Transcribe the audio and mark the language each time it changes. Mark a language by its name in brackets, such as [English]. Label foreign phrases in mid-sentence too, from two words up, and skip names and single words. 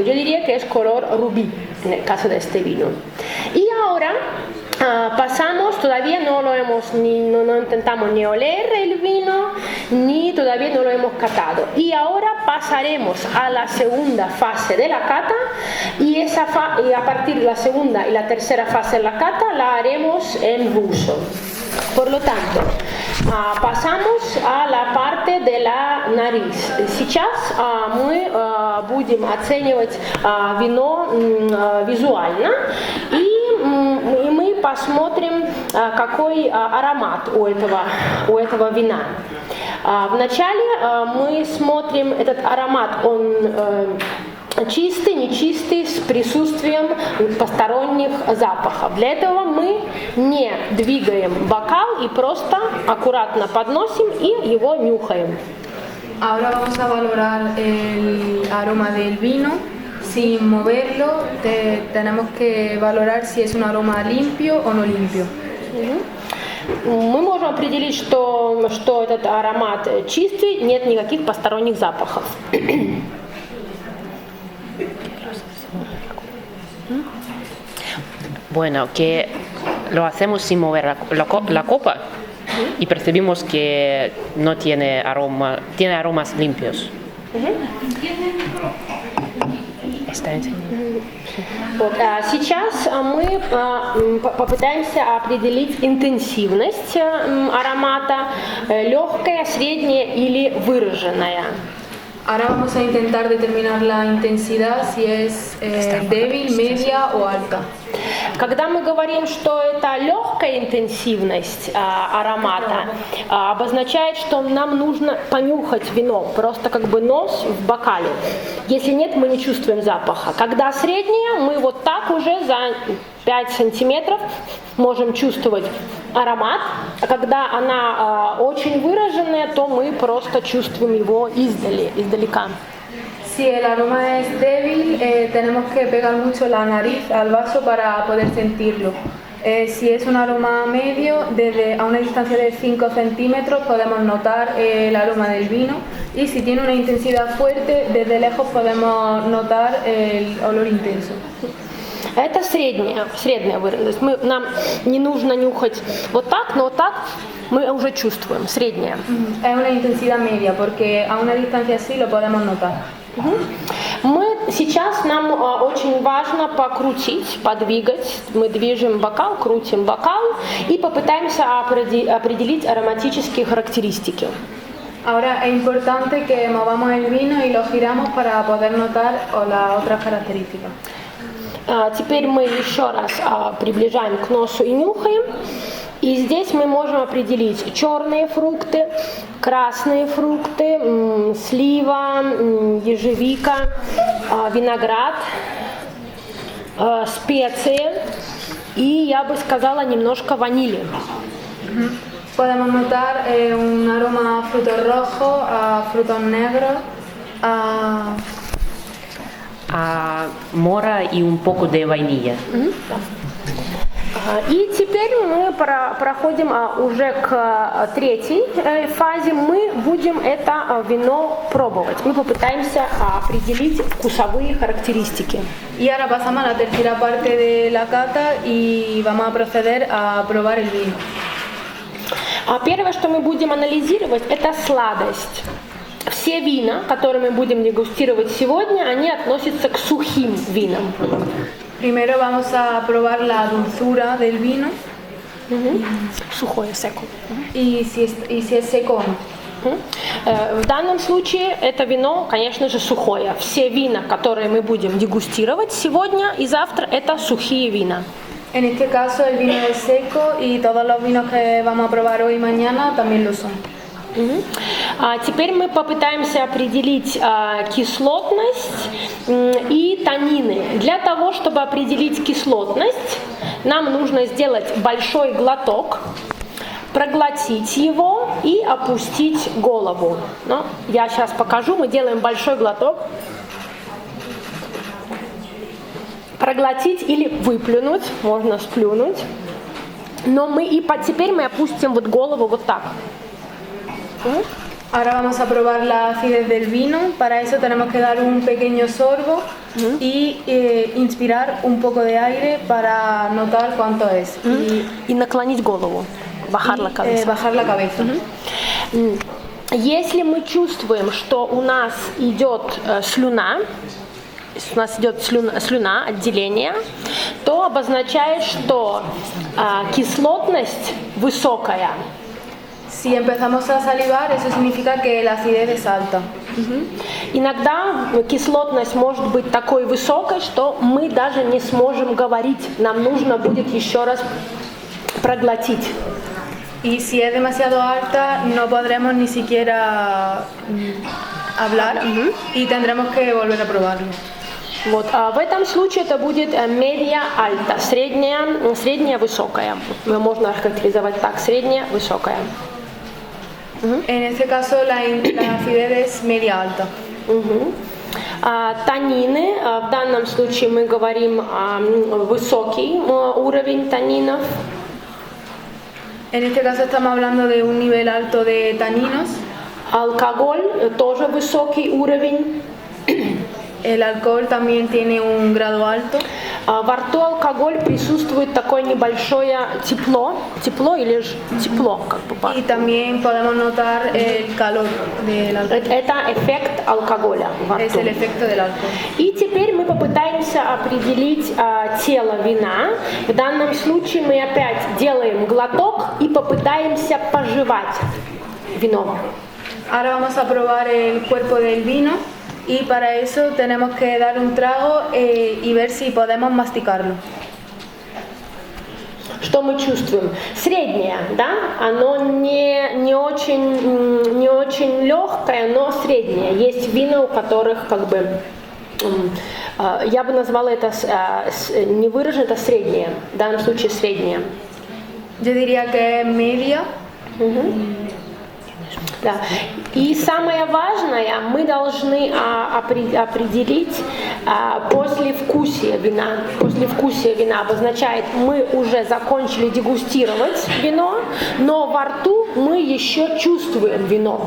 [Spanish] Yo diría que es color rubí en el caso de este vino. Y ahora pasamos, todavía no intentamos ni oler el vino, ni todavía no lo hemos catado. Y ahora pasaremos a la segunda fase de la cata y a partir de la segunda y la tercera fase de la cata la haremos en ruso. Por lo tanto, pasamos a la parte de la nariz. [Russian] Сейчас мы будем оценивать вино визуально и мы посмотрим, какой аромат у этого вина. Вначале мы смотрим этот аромат, он чистый, нечистый, с присутствием посторонних запахов. Для этого мы не двигаем бокал и просто аккуратно подносим и его нюхаем. [Spanish] Ahora vamos a valorar el aroma del vino. Sin moverlo, tenemos que valorar si es un aroma limpio o no limpio. [Russian] Мы можем определить, что этот аромат чистый, нет никаких посторонних запахов. [Spanish] Bueno, que lo hacemos sin mover la copa y percibimos que no tiene aromas limpios. ¿Está enseñando? [Russian] Вот, сейчас мы попытаемся определить интенсивность аромата, легкая, средняя или выраженная. [Spanish] Ahora vamos a intentar determinar la intensidad, si es débil, media o alta. [Russian] Когда мы говорим, что это легкая интенсивность аромата, обозначает, что нам нужно понюхать вино, просто как бы нос в бокале. Если нет, мы не чувствуем запаха. Когда средняя, мы вот так уже за 5 сантиметров можем чувствовать аромат, а когда она очень выраженная, то мы просто чувствуем его издалека. [Spanish] Si el aroma es débil, tenemos que pegar mucho la nariz al vaso para poder sentirlo. Si es un aroma medio, desde a una distancia de 5 centímetros podemos notar el aroma del vino, y si tiene una intensidad fuerte, desde lejos podemos notar el olor intenso. [Russian] Это средняя выраженность. Нам не нужно нюхать вот так, но вот так мы уже чувствуем, средняя. [Spanish] Es una intensidad media, porque a una distancia así lo podemos notar. [Russian] Сейчас нам очень важно покрутить, подвигать. Мы движем бокал, крутим бокал и попытаемся определить ароматические характеристики. [Spanish] Ahora es importante que movamos el vino y lo giramos para poder notar las otras características. [Russian] Теперь мы еще раз приближаем к носу и нюхаем. И здесь мы можем определить черные фрукты, красные фрукты, слива, ежевика, виноград, специи и, я бы сказала, немножко ванили. [Spanish] Podemos notar un aroma a frutos rojos, a frutos negros, a mora y un poco de vainilla. [Russian] И теперь мы проходим уже к третьей фазе. Мы будем это вино пробовать. Мы попытаемся определить вкусовые характеристики. [Spanish] Y ahora pasamos a la tercera parte de la cata y vamos a proceder a probar el vino. [Russian] Первое, что мы будем анализировать, это сладость. Все вина, которые мы будем дегустировать сегодня, они относятся к сухим винам. [Spanish] Primero vamos a probar la dulzura del vino. [Russian] Сухое, seco. [Spanish] Y si es seco. [Russian] В данном случае это вино, конечно же, сухое. Все вина, которые мы будем дегустировать сегодня и завтра, это сухие вина. [Spanish] En este caso el vino es seco y todos los vinos que vamos a probar hoy y mañana también lo son. [Russian] Теперь мы попытаемся определить кислотность и танины. Для того, чтобы определить кислотность, нам нужно сделать большой глоток, проглотить его и опустить голову. Но я сейчас покажу, мы делаем большой глоток. Проглотить или выплюнуть, можно сплюнуть. Но теперь мы опустим вот голову вот так. [Spanish] Ahora vamos a probar la acidez del vino. Para eso tenemos que dar un pequeño sorbo y inspirar un poco de aire para notar cuánto es. [Russian] И наклонить голову, [Spanish] bajar la cabeza. Bajar la cabeza. [Russian] Если мы чувствуем, что у нас идет слюна, отделение, то обозначает, что кислотность высокая. [Spanish] Si empezamos a salivar, eso significa que la acidez es alta. [Russian] Иногда кислотность может быть такой высокой, что мы даже не сможем говорить. Нам нужно будет еще раз проглотить. [Spanish] Y si es demasiado alta, no podremos ni siquiera hablar y tendremos que volver a probarlo. [Russian] Вот, в этом случае это будет [Spanish] media alta, [Russian] средняя высокая. Можно охарактеризовать так, средняя высокая. [Spanish] En este caso la acidez es media alta. [Russian] Танины, в данном случае мы говорим высокий уровень танинов. [Spanish] En este caso estamos hablando de un nivel alto de taninos. [Russian] Алкоголь тоже высокий уровень. [Spanish] El alcohol también tiene un grado alto. [Russian] Во рту алкоголь присутствует такое небольшое тепло или тепло, как бы. [Spanish] Y también podemos notar el calor del alcohol. [Russian] Это эффект алкоголя во [Spanish] Es [Russian] рту. [Spanish] el efecto del alcohol. [Russian] И теперь мы попытаемся определить тело вина. В данном случае мы опять делаем глоток и попытаемся пожевать вино. [Spanish] Ahora vamos a probar el cuerpo del vino y para eso tenemos que dar un trago y ver si podemos masticarlo. [Russian] Что мы чувствуем? Среднее, да? Оно не очень легкое, но среднее. Есть вина, у которых как бы я бы назвала это не выражено, это среднее. В данном случае среднее. [Spanish] Yo diría que es media. [Russian] Да. И самое важное, мы должны определить послевкусие вина. Послевкусие вина обозначает, мы уже закончили дегустировать вино, но во рту мы еще чувствуем вино.